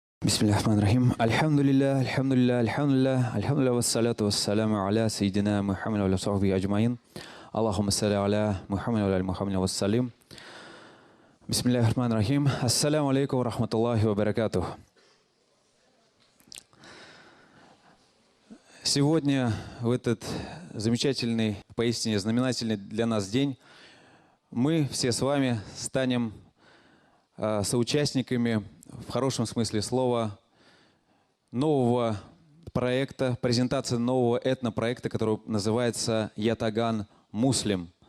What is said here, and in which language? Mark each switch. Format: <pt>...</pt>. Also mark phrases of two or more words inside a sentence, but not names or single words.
<ar>بسم الله الرحمن الرحيم. الحمد لله، الحمد لله، الحمد لله، الحمد لله، والصلاة والسلام على سيدنا محمد وعلى صحب أجمعين. اللهم صل على محمد وعلى محمد وسلم. بسم الله الرحمن الرحيم. السلام عليكم ورحمة الله وبركاته.</ar> <ru>Сегодня, в этот замечательный, поистине знаменательный для нас день, мы все с вами станем соучастниками, в хорошем смысле слова, нового проекта, презентации нового этнопроекта, который называется «Ятаган Муслим».</ru>